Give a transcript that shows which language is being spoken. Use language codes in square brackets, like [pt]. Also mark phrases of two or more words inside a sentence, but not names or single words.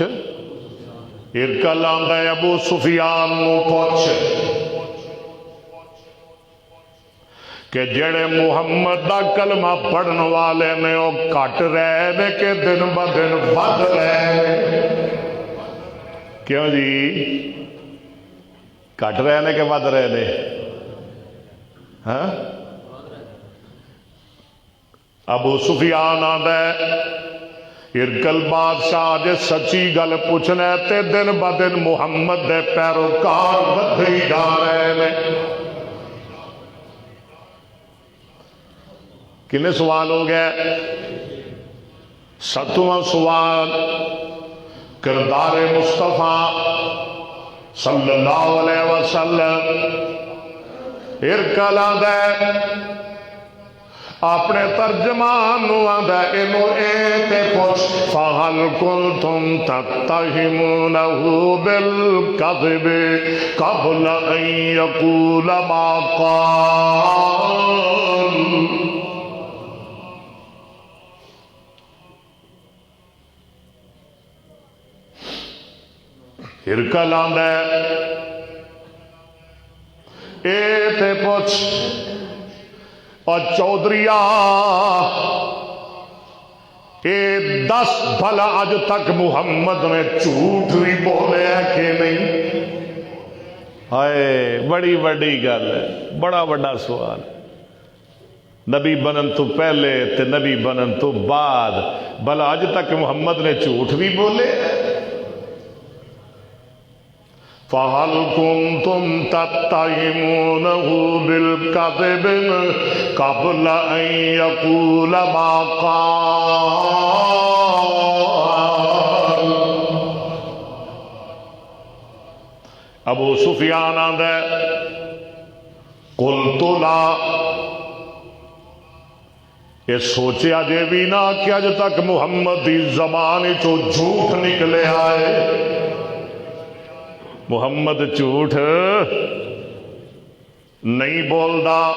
[pa] ہرکل آندا ہے ابو سفیان نو پوچھ کہ جڑے محمد دا کلمہ پڑھن والے نے وہ کٹ رہے نے کہ دن ب دن ود رہے؟ کیوں جی گھٹ رہے نے کہ ودھ رہے نے? ہاں، ابو سفیان آندا ہرقل بادشاہ جے سچی گل پچھنا تے دن ب دن محمد دے پیروکار ودھے ہی جا رہے نے. [ur] کتنے سوال ہو گئے? [pa] 7واں سوال، کردار مصطفیٰ [ar] صلی اللہ علیہ وسلم. [pa] ہرقل آندا اپنے ترجمان آندا اینوں اے تے پچھ, [ar] فهل كنتم تتهمونه بالكذب قبل أن يقول ما قال. [pa] ہرقل آندا اے تے پچھ، اور چودھریا اے 10 بھلا اج تک محمد نے جھوٹ بھی بولے کہ نہیں? ہائے بڑی بڑی گل ہے، بڑا بڑا سوال. نبی بنن تو پہلے تے نبی بنن تو بعد بھلا اج تک محمد نے جھوٹ بھی بولے? [ar] فهل كنتم تتهمونه بالكذب قبل أن يقول ما قال. [pa] ابو سفیان آندا [ar] قلت لا, [pa] یہ سوچا جے بھی نہ کہ اج تک محمد کی زبان چو جھوٹ نکلے آئے. [ur] محمد جھوٹ نہیں بولتا.